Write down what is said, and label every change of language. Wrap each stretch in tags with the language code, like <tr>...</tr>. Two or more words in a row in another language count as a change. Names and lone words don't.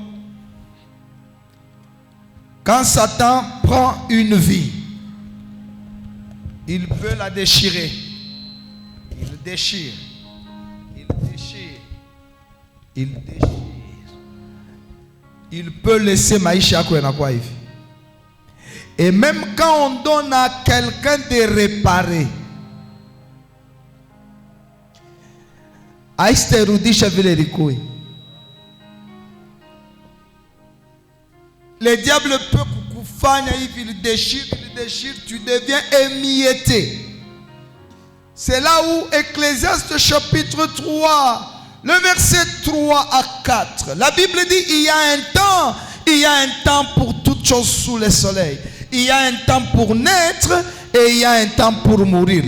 <fr>Quand Satan prend une vie, il peut la déchirer. Il déchire. Il déchire. Il déchire. Il peut laisser</fr> <sw>maïcha kwa hivi.</sw> <fr>Et même quand on donne à quelqu'un de réparer, Le diable peut</fr> <sw>kukufanya hivi,</sw> <fr>il déchire, tu deviens émietté. C'est là où Ecclésiaste chapitre 3, le verset 3 à 4, la Bible dit il y a un temps pour toutes choses sous le soleil. Il y a un temps pour naître et il y a un temps pour mourir.</fr>